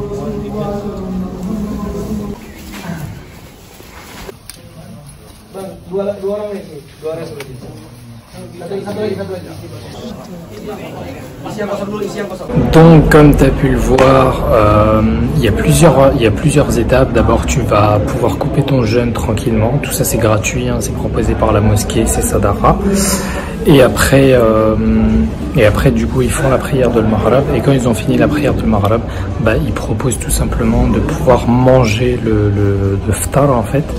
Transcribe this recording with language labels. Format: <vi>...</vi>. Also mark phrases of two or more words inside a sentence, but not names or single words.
<id>Bang, 2 dua orang nih, dua orang seperti itu. Satu lagi. Isi yang kosong dulu, isi yang kosong.</id> <fr>Donc, comme tu as pu le voir, il y a plusieurs étapes. D'abord, tu vas pouvoir couper ton jeûne tranquillement. Tout ça, c'est gratuit, hein, c'est proposé par la mosquée, c'est Sadara. Et après, du coup, ils font la prière de l'Maghrib. Et quand ils ont fini la prière de l'Maghrib, bah, ils proposent tout simplement de pouvoir manger le ftar, en fait.</fr>